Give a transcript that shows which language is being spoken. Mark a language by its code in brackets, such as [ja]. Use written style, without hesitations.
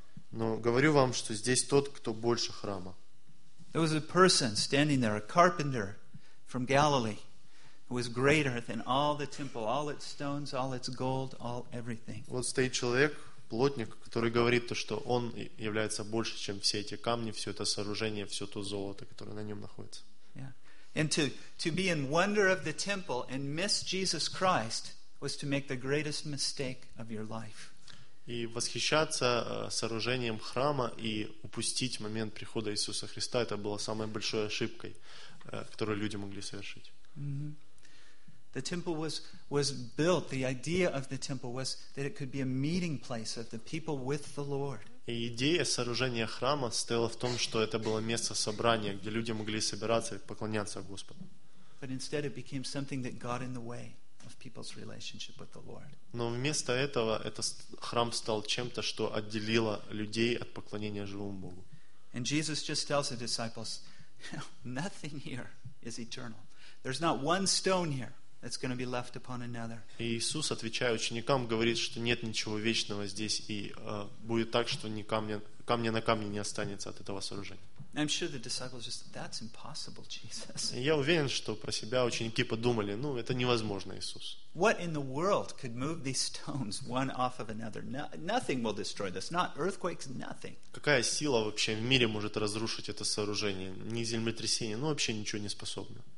[ru] Но говорю вам, что здесь тот, кто больше храма. [en] There was a person standing there, a carpenter from Galilee. Was greater than all the temple, all its stones, all its gold, all everything. [ru] Вот стоит человек, плотник, который говорит то, что он является больше, чем все эти камни, все это сооружение, все то золото, которое на нем находится. [en] Yeah. And to be in wonder of the temple and miss Jesus Christ was to make the greatest mistake of your life. [ru] И восхищаться сооружением храма и упустить момент прихода Иисуса Христа – это было самой большой ошибкой, которую люди могли совершить. [en] The temple was built. The idea of the temple was that it could be a meeting place of the people with the Lord. [ru] И идея сооружения храма стояла в том, что это было место собрания, где люди могли собираться и поклоняться Господу. [en] But instead, it became something that got in the way of people's relationship with the Lord. [ru] Но вместо этого этот храм стал чем-то, что отделило людей от поклонения живому Богу. [en] And Jesus just tells the disciples, nothing here is eternal. There's not one stone here that's going to be left upon another. [ru] Иисус, отвечая ученикам, говорит, что нет ничего вечного здесь, и будет так, что ни камня на камне не останется от этого сооружения. [en] I'm sure the disciples just said, "That's impossible, Jesus." [ru] Я уверен, что про себя ученики подумали: "Ну, это невозможно, Иисус." [en] What in the world could move these stones one off of another? Nothing will destroy this. Not earthquakes, nothing. [ru] Какая сила вообще в мире может разрушить это сооружение? Ни землетрясение, ну вообще ничего не способно.